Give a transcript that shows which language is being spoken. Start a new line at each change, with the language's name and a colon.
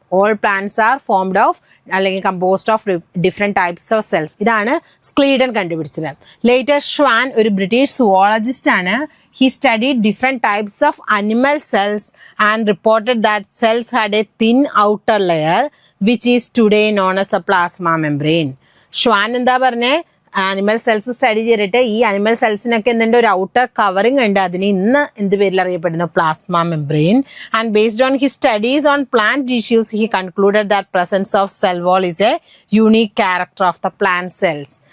English: All plants are formed of അല്ലെങ്കിൽ composed of different types of cells.
Malayalam: ഇതാണ് Schleiden കണ്ടുപിടിച്ചത്. Later Schwann ഒരു British zoologist ആണ്.
English: He studied different types of animal cells and reported that cells had a thin outer layer which is today known as a plasma membrane.
Malayalam: Schwann എന്താ പറഞ്ഞേ? Animal cells study ചെയ്തിട്ട് ഈ animal സെൽസിനൊക്കെ എന്തുണ്ട്? ഒരു outer covering ഉണ്ട്. അതിന് ഇന്ന് എന്ത് പേരിൽ അറിയപ്പെടുന്നു?
English: Plasma membrane. And based on his studies on plant tissues he concluded that presence of cell wall is a unique character of the plant cells.